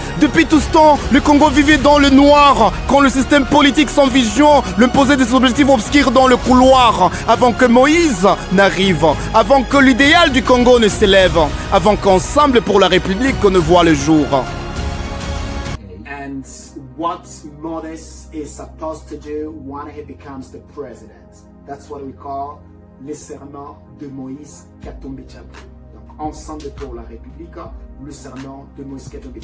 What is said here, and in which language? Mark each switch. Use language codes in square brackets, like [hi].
[fr] Depuis tout ce temps, le Congo vivait dans le noir, quand le système politique sans vision lui posait des objectifs obscurs dans le couloir, avant que Moïse n'arrive, avant que l'idéal du Congo ne s'élève, avant qu'Ensemble pour la République ne voit le jour. [en] And what Moses is supposed to do when he becomes the president. That's what we call [fr] le serment de Moïse Katumbi Chapwe. Donc, Ensemble pour la République, le serment de Moïse Katumbi.